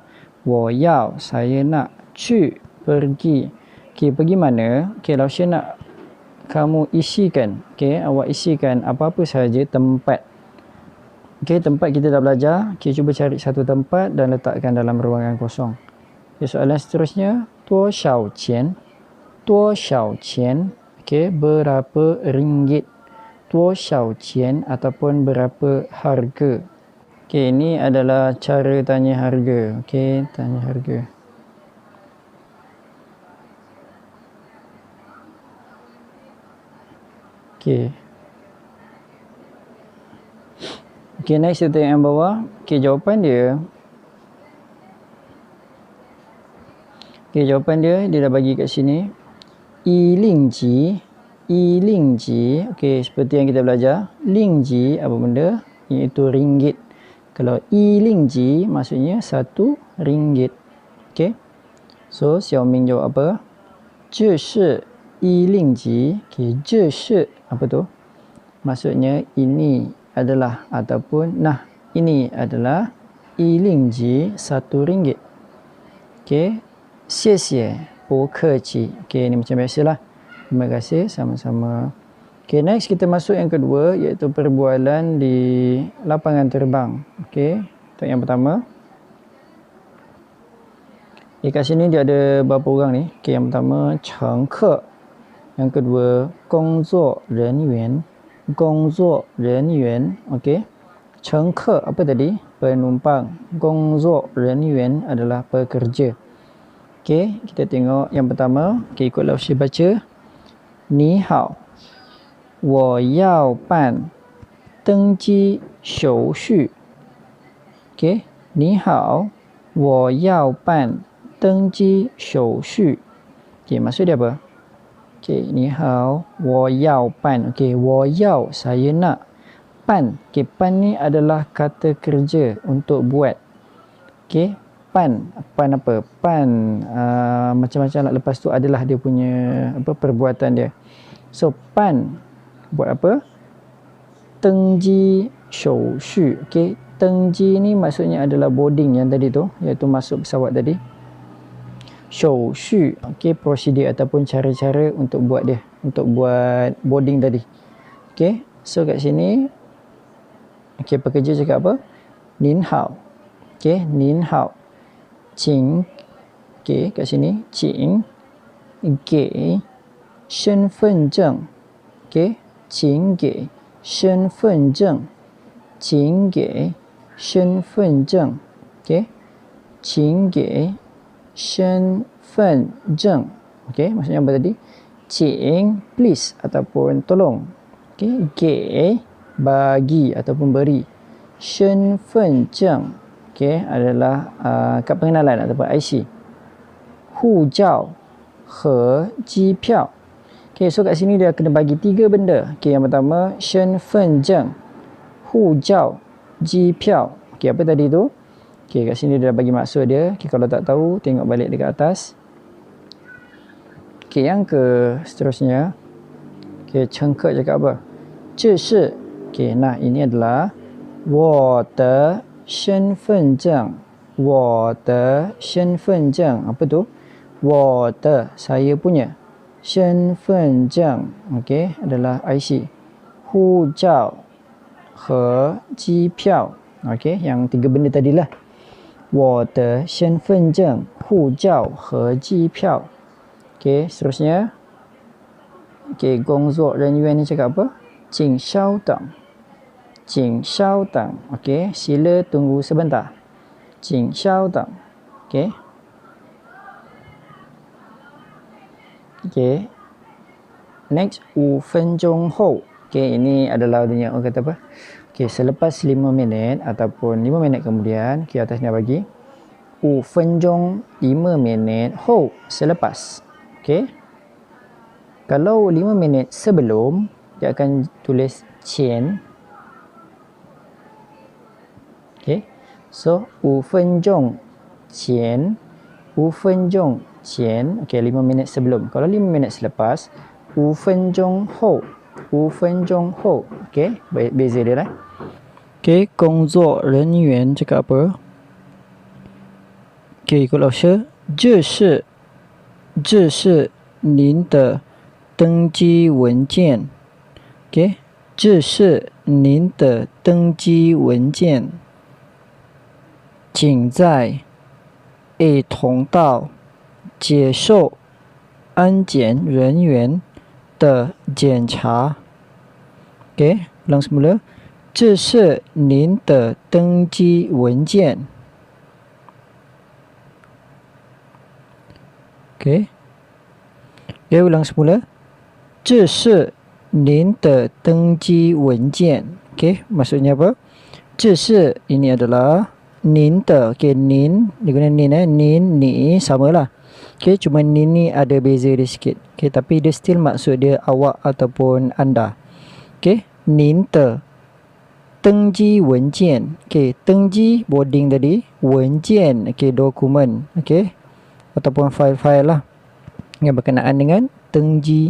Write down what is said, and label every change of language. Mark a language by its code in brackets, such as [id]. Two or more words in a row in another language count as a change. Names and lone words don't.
[zh] 我要, [ms] saya nak. Qu, pergi. Okey, pergi mana? Okey, Lao-Shi nak kamu isikan. Okey, awak isikan apa-apa sahaja tempat. Okey, tempat kita dah belajar. Okey, cuba cari satu tempat dan letakkan dalam ruangan kosong. Okey, soalan seterusnya. [zh] 多少钱。多少钱. [ms] Okey, berapa ringgit? [zh] 多少钱 [ms] ataupun berapa harga. Okey, ini adalah cara tanya harga. Okey, tanya harga. Okey. Okey, next kita tengok yang bawah. Okey, jawapan dia. Okey, jawapan dia dah bagi kat sini. [zh] 一令吉。一令吉. [ms] Okey, seperti yang kita belajar. [zh] 令吉 [ms] apa benda? iaitu ringgit. Kalau Yilingji maksudnya 1 ringgit. Okey. So Xiaoming jawab apa? [zh] 这是1令吉. [ms] Okey, [zh] 这是 [ms] apa tu? Maksudnya ini adalah ataupun nah ini adalah 1令吉 1 ringgit. Okey. [zh] 谢谢，不客气. [ms] Okey, ni macam biasalah. Terima kasih, sama-sama. Okey, next kita masuk yang kedua iaitu perbualan di lapangan terbang. Okey, untuk yang pertama. Kat sini dia ada berapa orang ni? Okey, yang pertama 乘客. Yang kedua 工作人员. 工作人员. Okey. 乘客 apa tadi? Penumpang. 工作人员 adalah pekerja. Okey, kita tengok yang pertama. Okey, ikut Lao Shi baca. [zh] 你好，我要办登机手续。OK， 你好，我要办登机手续。OK， [ms] maksud dia apa? [zh] OK， 你好，我要办。OK， 我要 [ms] saya nak. [zh] Pan. [ms] OK， pan ni adalah kata kerja untuk buat. OK, pan. Pan apa? Pan macam-macam lah. Lepas tu adalah dia punya apa perbuatan dia. So, pan buat apa? [zh] 登机手续. [ms] Okey, tengji ni maksudnya adalah boarding yang tadi tu, iaitu masuk pesawat tadi. Shouxu, okey, prosedur ataupun cara-cara untuk buat dia, untuk buat boarding tadi. Okey, so kat sini okey, pekerja cakap apa? [zh] 您好。Okey，您好。请. Okey, [ms] kat sini [zh] qing ge 身份证 ，OK， 请给身份证，请给身份证 ，OK， 请给身份证 ，OK， [ms] maksudnya apa tadi? 请 please ataupun tolong, OK， 给 bagi ataupun beri, 身份证 OK adalah kad pengenalan ataupun IC, [zh] 护照和机票. [ms] Okay, so kat sini dia kena bagi 3 benda. Okay, yang pertama, [zh] 身份证, 护照, 机票. [ms] Okay, apa tadi tu? Okay, kat sini dia dah bagi maksud dia. Okay, kalau tak tahu, tengok balik dekat atas. Okay, yang ke seterusnya. Okay, 乘客 cakap apa? [zh] 这是. [ms] Okay, nah ini adalah [zh] 我的身份证. 我的身份证. [ms] Apa tu? [zh] 我的, [ms] saya punya. 身份证 okey adalah IC, [zh] 护照和机票 [ms] okey yang 3 benda tadilah. [zh] 我的身份证护照和机票 [ms] okey seterusnya. okey 工作人员 ni cakap apa? [zh] 请稍等, 请稍等 [ms] okey sila tunggu sebentar, [zh] 请稍等 okey. [ms] Okay. [zh] Next, 5 分钟后. [ms] Okay, ini adalah dia orang kata apa? Okay, selepas 5 minit ataupun 5 minit kemudian, okay, atas ni bagi 5 分钟 5 minit, 后 selepas. Okay. Kalau 5 minit sebelum, dia akan tulis 前. [zh] Okay. So, 5分钟前, 5分钟前, [ms] okey 5 minit sebelum. Kalau 5 minit selepas, [zh] 5 分钟后, 5分钟后. [ms] Okey, beza dia lah. Okey, 工作人员 cakap apa? Okey, ikut Lao Shi. [zh] 这是您的登机文件. Okey, 这是您的登机文件。请在 A 通道接受安检人员的检查。OK， [ms] ulang semula. [zh] 这是您的登机文件。OK， [ms] ulang semula. [zh] 这是您的登机文件。OK, [ms] maksudnya apa? [zh] 这是 [ms] ini adalah [zh] 您的. [ms] Okay, 您 dia guna nin nin ni samalah. Okay, cuma nin ni ada beza dia sikit. Okay, tapi dia still maksud dia awak ataupun anda. [zh] Okay，您的。登机文件. [ms] Okey, tengji boarding tadi, wenjian okey dokumen, okey, ataupun file-file lah yang berkenaan dengan tengji.